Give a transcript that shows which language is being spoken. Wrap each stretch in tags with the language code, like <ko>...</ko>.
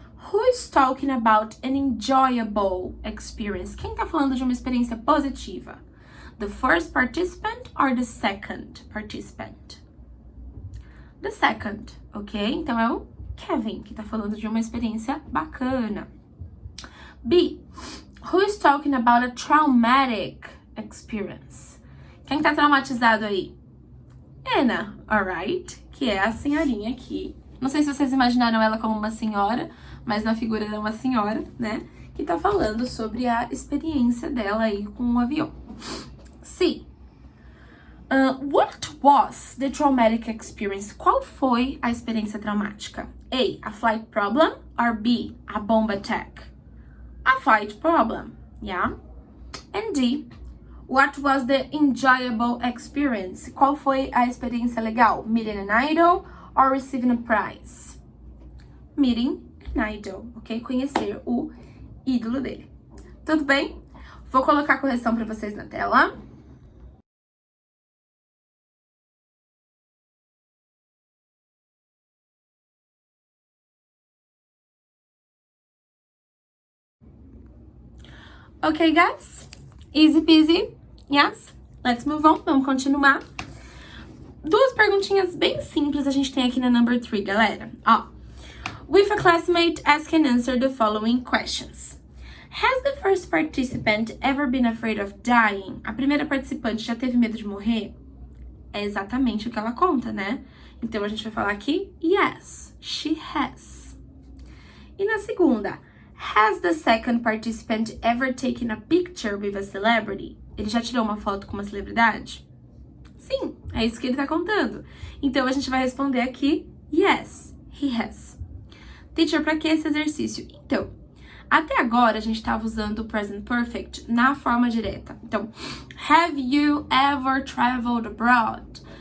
<en>Who is talking about an enjoyable experience?</en> <pt>Quem tá falando de uma experiência positiva?</pt> <en>The first participant or the second participant? The second,</en> <pt>ok? Então é o Kevin que tá falando de uma experiência bacana. B.</pt> <en>Who is talking about a traumatic experience?</en> <pt>Quem tá traumatizado aí? Anna, alright? Que é a senhorinha aqui. Não sei se vocês imaginaram ela como uma senhora, mas na figura é uma senhora, né? Que tá falando sobre a experiência dela aí com o avião. C.</pt> <en>What was the traumatic experience?</en> <pt>Qual foi a experiência traumática?</pt> <en>A flight problem or B, a bomb attack? A flight problem, yeah? And D, what was the enjoyable experience?</en> <pt>Qual foi a experiência legal?</pt> <en>Meeting an idol or receiving a prize? Meeting an idol,</en> <pt>ok? Conhecer o ídolo dele. Tudo bem? Vou colocar a correção para vocês na tela.</pt> <en>Ok, guys? Easy peasy. Yes? Let's move on.</en> <pt>Vamos continuar. Duas perguntinhas bem simples a gente tem aqui na number 3, galera. Ó.</pt> <en>With a classmate, ask and answer the following questions. Has the first participant ever been afraid of dying?</en> <pt>A primeira participante já teve medo de morrer? É exatamente o que ela conta, né? Então, a gente vai falar aqui,</pt> <en>yes, she has.</en> <pt>E na segunda,</pt> <en>has the second participant ever taken a picture with a celebrity?</en> <pt>Ele já tirou uma foto com uma celebridade? Sim, é isso que ele tá contando. Então, a gente vai responder aqui,</pt> <en>yes, he has.</en> <pt>Teacher, pra que esse exercício? Então, até agora a gente estava usando o present perfect na forma direta.</pt> <en>Então, have you ever traveled abroad?</en>